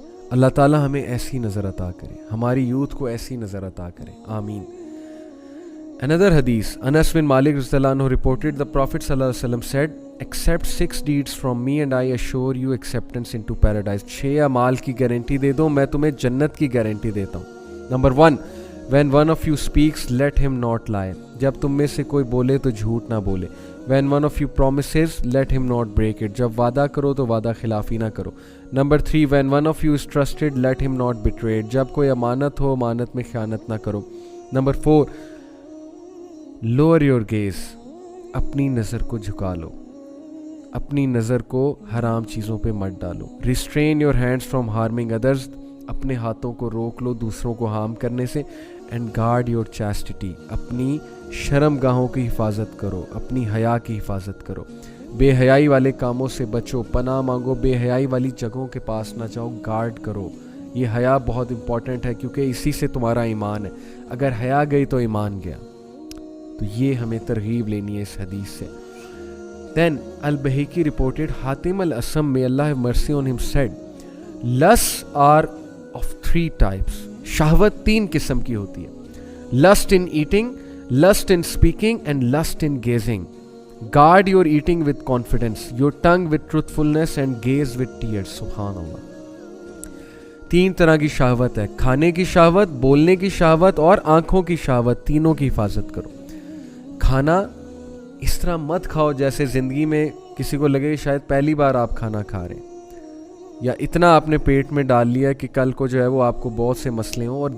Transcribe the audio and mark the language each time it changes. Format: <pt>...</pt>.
<ur>اللہ تعالی ہمیں ایسی نظر عطا کرے، ہماری یوتھ کو ایسی نظر عطا کرے، آمین.</ur> <en>Another hadith, Anas bin Malik radhiyallahu anhu reported, the Prophet sallallahu alaihi wasallam said, accept 6 deeds from me and I assure you acceptance into paradise.</en> <ur>6 اعمال کی گارنٹی دے دو، میں تمہیں جنت کی گارنٹی دیتا ہوں.</ur> <en>Number 1, when one of you speaks, let him not lie.</en> <ur>جب تم میں سے کوئی بولے تو جھوٹ نہ بولے.</ur> <en>When one of you promises, let him not break it.</en> <ur>جب وعدہ کرو تو وعدہ خلافی نہ کرو.</ur> <en>Number 3, when one of you is trusted, let him not betray it.</en> <ur>جب کوئی امانت ہو، امانت میں خیانت نہ کرو.</ur> <en>Number 4, lower your gaze.</en> <ur>اپنی نظر کو جھکا لو، اپنی نظر کو حرام چیزوں پہ مت ڈالو.</ur> <en>Restrain your hands from harming others.</en> <ur>اپنے ہاتھوں کو روک لو دوسروں کو ہارم کرنے سے.</ur> <en>and guard your chastity,</en> <ur>اپنی شرم گاہوں کی حفاظت کرو، اپنی حیا کی حفاظت کرو، بے حیائی والے کاموں سے بچو، پناہ مانگو، بے حیائی والی جگہوں کے پاس نہ جاؤ، گارڈ کرو. یہ حیا بہت امپورٹنٹ ہے کیونکہ اسی سے تمہارا ایمان ہے. اگر حیا گئی تو ایمان گیا. تو یہ ہمیں ترغیب لینی ہے اس حدیث سے.</ur> <en>Then Al-Bahiki reported, Hatim al-Asam, may Allah have mercy on him, said, lusts are of 3 types.</en> <ur>شہوت 3 قسم کی ہوتی ہے.</ur> <en>Lust in eating, lust in speaking, and lust in gazing. Guard your eating with confidence, your tongue with truthfulness, and gaze with tears.</en> <ur>سبحان اللہ. 3 طرح کی شہوت ہے. کھانے کی شہوت، بولنے کی شہوت اور آنکھوں کی شہوت. تینوں کی حفاظت کرو. کھانا اس طرح مت کھاؤ جیسے زندگی میں کسی کو لگے شاید پہلی بار آپ کھانا کھا رہے ہیں، یا اتنا آپ نے پیٹ میں ڈال لیا کہ کل کو جو ہے وہ آپ کو بہت سے مسئلے ہوں.</ur>